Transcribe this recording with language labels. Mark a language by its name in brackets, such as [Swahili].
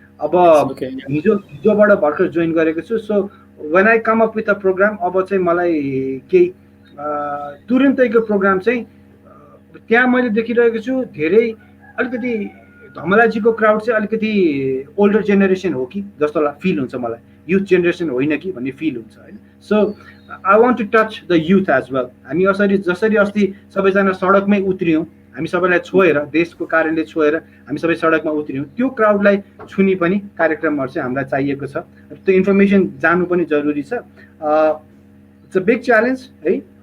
[Nepali] अब हिजोबाट भर्खर जोइन गरेको छु। So [English] when I come up with a programme, [Nepali] अब चाहिँ मलाई केही तुरुन्तैको प्रोग्राम चाहिँ त्यहाँ मैले देखिरहेको छु धेरै अलिकति धमलाजीको क्राउड चाहिँ अलिकति ओल्डर जेनेरेसन हो कि जस्तो फिल हुन्छ मलाई, युथ जेनेरेसन होइन कि भन्ने फिल हुन्छ होइन। [English] So I want to touch the youth as well. [Nepali] हामी जसरी अस्ति सबैजना सडकमै उत्रियौँ, हामी सबैलाई छोएर, देशको कारणले छोएर हामी सबै सडकमा उत्रियौँ, त्यो क्राउडलाई छुने पनि कार्यक्रमहरू चाहिँ हामीलाई चाहिएको छ। त्यो इन्फर्मेसन जानु पनि जरुरी छ। [English] it's a big challenge [Nepali] है।